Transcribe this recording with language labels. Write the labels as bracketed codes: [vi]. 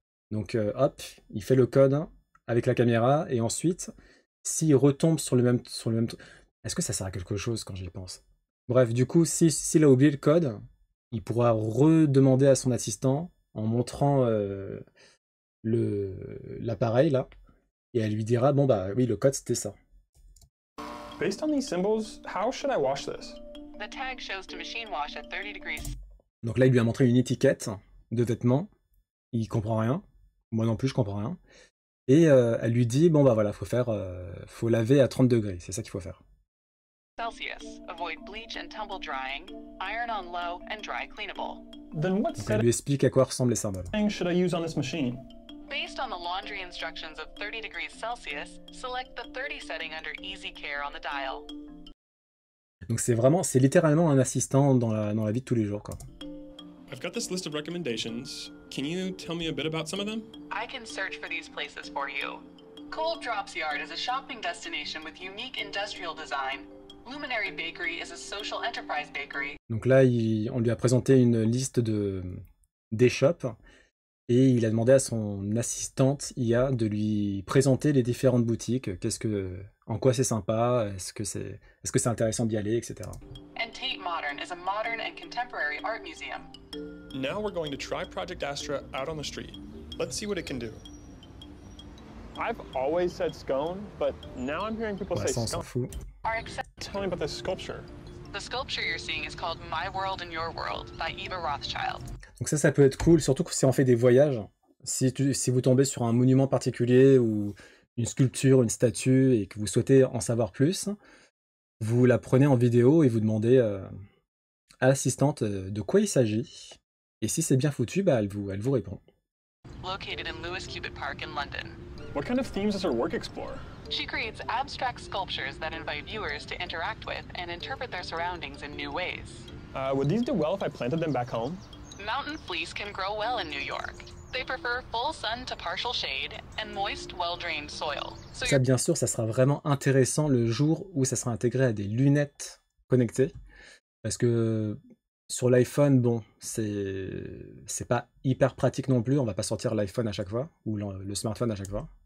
[fr] Donc, hop, il fait le code avec la caméra, et ensuite, s'il retombe sur le même... Est-ce que ça sert à quelque chose quand j'y pense? Bref, du coup, s'il a oublié le code, il pourra redemander à son assistant, en montrant l'appareil, là, et elle lui dira, bon bah oui, le code, c'était ça. [en] Based on these symbols, how should I wash this? The tag shows to machine wash at 30 degrees. [fr] Donc là, il lui a montré une étiquette de vêtements. Il comprend rien. Moi non plus, je comprends rien. Et elle lui dit, bon bah voilà, faut laver à 30 degrés. C'est ça qu'il faut faire. Celsius. [en] Avoid bleach and tumble drying. Iron on low and dry cleanable. Then what [fr] Donc elle lui explique à quoi ressemblent les symboles. [en] setting should I use on this machine? Based on the laundry instructions of 30 degrees Celsius, select the 30 setting under Easy Care on the dial. [fr] Donc c'est littéralement un assistant dans la vie de tous les jours, quoi. [en] I've got this list of recommendations. Can you tell me a bit about some of them? I can search for these places for you. Cold Drops Yard is a shopping destination with unique industrial design. Luminary Bakery is a social enterprise bakery. [fr] Donc là, on lui a présenté une liste d'échoppes et il a demandé à son assistante IA de lui présenter les différentes boutiques. En quoi c'est sympa, est-ce que c'est intéressant d'y aller, etc. [en] And Tate Modern is a modern and contemporary art museum. Now we're going to try Project Astra out on the street. Let's see what it can do. I've always said scone, but now I'm hearing people [fr] Ouais, [en] say [fr] ça, on s'en [en] scone. [fr] fout. [en] Tell me about this sculpture. The sculpture you're seeing is called My World and Your World by Eva Rothschild. [fr] Donc ça peut être cool, surtout si on fait des voyages. Si vous tombez sur un monument particulier ou une sculpture, une statue, et que vous souhaitez en savoir plus, vous la prenez en vidéo et vous demandez à l'assistante de quoi il s'agit. Et si c'est bien foutu, bah, elle vous répond. [en] Located in Lewis Cubitt Park in London. What kind of themes does her work explore? She creates abstract sculptures that invite viewers to interact with and interpret their surroundings in new ways. Would these do well if I planted them back home? Mountain fleece can grow well in New York. They prefer full sun to partial shade and moist, well-drained soil. [fr] Ça, bien sûr, ça sera vraiment intéressant le jour où ça sera intégré à des lunettes connectées. Parce que sur l'iPhone, bon, c'est pas hyper pratique non plus. On va pas sortir l'iPhone à chaque fois, ou le smartphone à chaque fois.